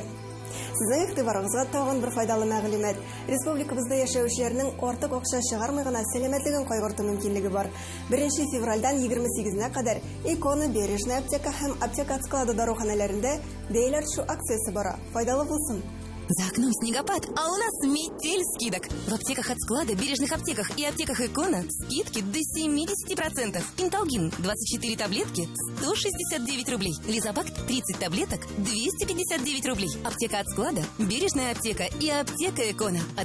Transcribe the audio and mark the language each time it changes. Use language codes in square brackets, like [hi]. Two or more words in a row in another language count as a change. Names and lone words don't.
[tt] Сезнең игътибарыгызга тагын бер файдалы мәгълүмат. Республикабызда яшәүчеләрнең артык акча чыгармый гына сәламәтлеген кайгырту мөмкинлеге бар. 1 февральдән 28-на кадәр Икона, Бережная аптека һәм аптека склады даруханәләрендә бәяләр төшү акциясе бара. Файдалы булсын. [ru] За окном снегопад, а у нас метель скидок. В аптеках от склада, бережных аптеках и аптеках Икона скидки до 70%. Пенталгин 24 таблетки 169 рублей. Лизобакт 30 таблеток 259 рублей. Аптека от склада, бережная аптека и аптека Икона.